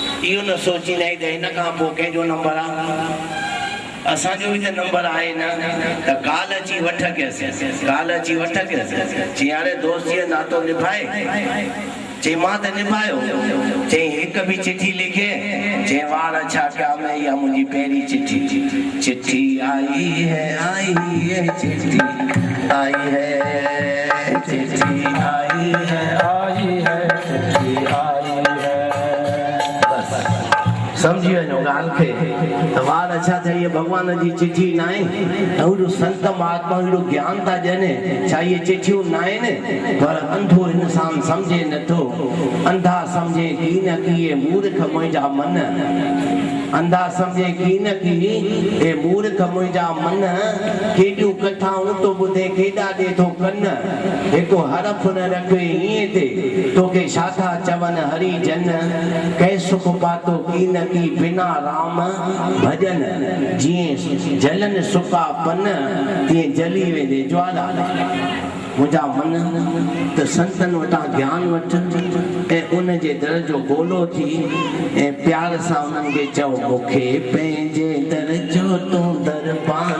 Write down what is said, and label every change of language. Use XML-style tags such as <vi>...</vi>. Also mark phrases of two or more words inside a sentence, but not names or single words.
<sd>इहो न सोचींदा आहियूं त हिन खां पोइ कंहिंजो नंबर आहे। असांजो बि त नंबर आहे न। त काल अची वठ कयसि, काल अची वठ कयसि। चई यार दोस्तीअ नातो निभाए। चई मां त निभायो। चई हिकु बि चिठी लिखे। चई वार छा कया, मैं इहा मुंहिंजी पहिरीं चिठी।</sd> <hi>चिठी आई है चिठी आई है, चिठी आई है, चिठी आई है।</hi> <sd>समझी वञो ॻाल्हि खे त वार अच्छा थिया, इहे भॻवान जी चिठी न आहे। ऐं हेॾो संत महात्मा हेॾो ज्ञान था ॾियनि, छा इहे चिठियूं न आहिनि? पर अंधो इंसान सम्झे नथो। अंधा सम्झे की न की हे मूर्ख मुंहिंजा मन, अंधा सम्झे की न की हे मूर्ख मुंहिंजा मन, केॾियूं कथाऊं तो ॿुधे, केॾा ॾे थो कन, हिकु हरफ न रखे ईअं ते तोखे छा था चवनि हरी जन, कंहिं सुख पातो की न की बिना राम भॼन, जीअं जलन सुका पन तीअं जली वेंदे ज्वाला। मुंहिंजा मन त संतनि वटां ज्ञान वठ ऐं उन जे दर जो गोलो थी ऐं प्यार सां उन्हनि खे चओ, मूंखे पंहिंजे दर जो तूं दरबान</sd>